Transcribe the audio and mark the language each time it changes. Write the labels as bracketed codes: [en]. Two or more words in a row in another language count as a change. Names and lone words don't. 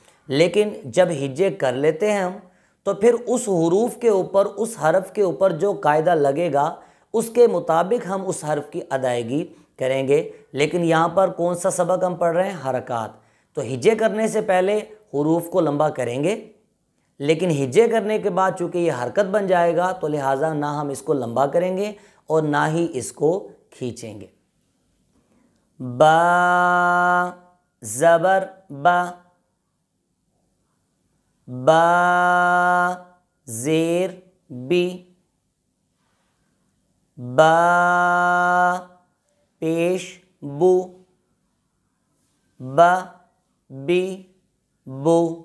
[ur] لیکن جب ہجے کر لیتے ہیں ہم، تو پھر اس حروف کے اوپر، اس حرف کے اوپر جو قاعدہ لگے گا اس کے مطابق ہم اس حرف کی ادائیگی کریں گے۔ لیکن یہاں پر کون سا سبق ہم پڑھ رہے ہیں؟ حرکات۔ تو ہجے کرنے سے پہلے حروف کو لمبا کریں گے، لیکن ہجے کرنے کے بعد چونکہ یہ حرکت بن جائے گا تو لہٰذا نہ ہم اس کو لمبا کریں گے اور نہ ہی اس کو کھینچیں گے۔ با زبر با، با زیر بی، با پیش بو، با بی بو،